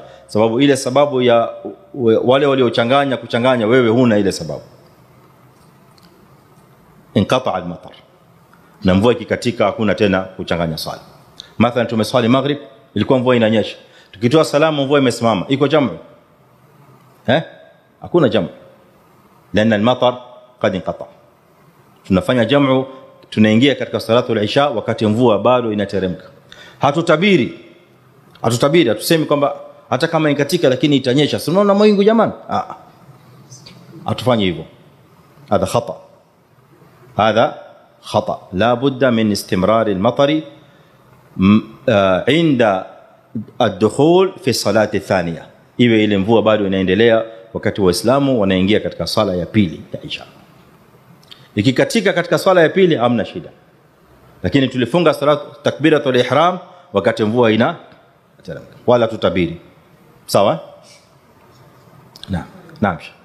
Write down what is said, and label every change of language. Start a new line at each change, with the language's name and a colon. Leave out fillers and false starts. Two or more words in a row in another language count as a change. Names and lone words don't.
Swahili: Sababu ile sababu ya wale waliochanganya kuchanganya, wewe huna ile sababu.
Arabic: انقطع المطر,
Swahili: na mvua ikikatika hakuna tena kuchanganya swala. Mathalan tumeswali maghrib, ilikuwa mvua inanyesha, tukitoa salamu mvua imesimama, iko jamu? Hakuna jamu,
Arabic: لأن المطر قد انقطع.
Swahili: Tunafanya jamu, tunaingia katika
Arabic: صلاة العشاء
Swahili: wakati mvua bado inateremka. Hatutabiri, hatusemi kwamba hata kama inkatika lakini itanyesha, si unaona mawingu jamani? Hatufanye hivyo.
Arabic: هذا خطأ. هذا خطأ. لا بد من استمرار المطر عند الدخول في الصلاة الثانية.
Swahili: iwe ile mvua bado inaendelea wakati waislamu wanaingia katika sala ya pili ya Isha. Ikikatika katika sala ya pili hamna shida. Lakini tulifunga
Arabic: صلاة تكبيرة الإحرام
Swahili: wakati mvua ina wala tutabiri. Sawa? Naam.